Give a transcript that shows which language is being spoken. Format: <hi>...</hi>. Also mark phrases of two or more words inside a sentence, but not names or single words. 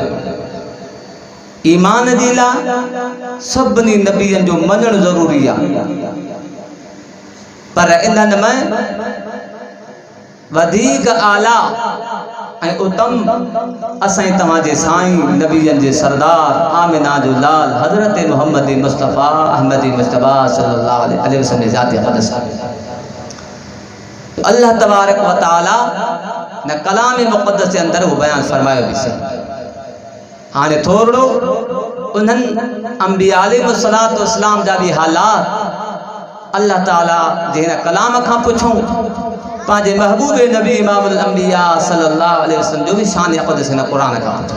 <sd>ईमान जे लाइ सभिनी नबीअनि जो मञणु ज़रूरी आहे, पर इन्हनि में वधीक आला ऐं उत्तम असांजी तव्हां जे साईं नबीअनि जे सरदार आमिना जो लाल हज़रत मोहम्मद मुस्तफ़ा अहमद मुस्तफ़ा</sd> <ar>صلى الله عليه وسلم</ar> <sd>ज़ात अक़दस।</sd> <ar>الله تبارك وتعالى</ar> <sd>न कलाम मुक़द्दस जे अंदर वो बयान फरमायो भी सही। हाणे थोरो उन्हनि अंबिया</sd> <ar>عليه الصلاة والسلام</ar> <sd>जा भी हालात अल्लाह ताला जे हिन कलाम खां पुछूं, पांजे महबूब नबी</sd> <ar>إمام الأنبياء صلى الله عليه وسلم</ar> <sd>जो भी शान अक़दस हिन क़ुरान खां पुछूं।</sd>